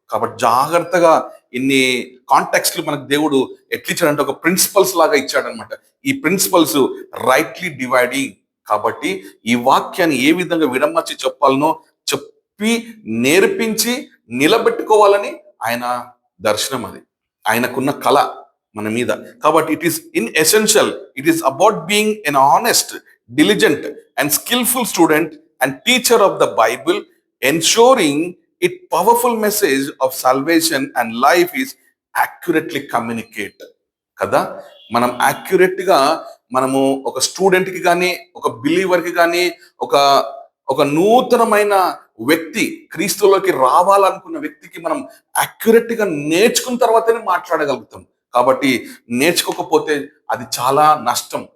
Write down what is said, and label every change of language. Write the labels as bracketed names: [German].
[Telugu] కాబట్టి జాగ్రత్తగా ఇన్ని కాంటెక్స్ట్లు మనకు దేవుడు ఎట్లిచ్చాడంటే ఒక ప్రిన్సిపల్స్ లాగా ఇచ్చాడనమాట. ఈ [English] Principles rightly dividing. [Telugu] కాబట్టి ఈ వాక్యాన్ని ఏ విధంగా విడమర్చి చెప్పాలనో చెప్పి నేర్పించి నిలబెట్టుకోవాలని ఆయన దర్శనం, అది ఆయనకున్న కళ మన మీద. [English] కాబట్టి it is in essential, it is about being an honest, diligent and skillful student and teacher of the Bible, ensuring its powerful message of salvation and life is accurately communicate [Telugu] కదా. మనం యాక్యురేట్ గా మనము ఒక student కి కానీ, ఒక believer కి కానీ, ఒక నూతనమైన వ్యక్తి, క్రీస్తులోకి రావాలనుకున్న వ్యక్తికి మనం యాక్యురేట్ గా నేర్చుకున్న తర్వాతనే మాట్లాడగలుగుతాం. కాబట్టి నేర్చుకోకపోతే అది చాలా నష్టం.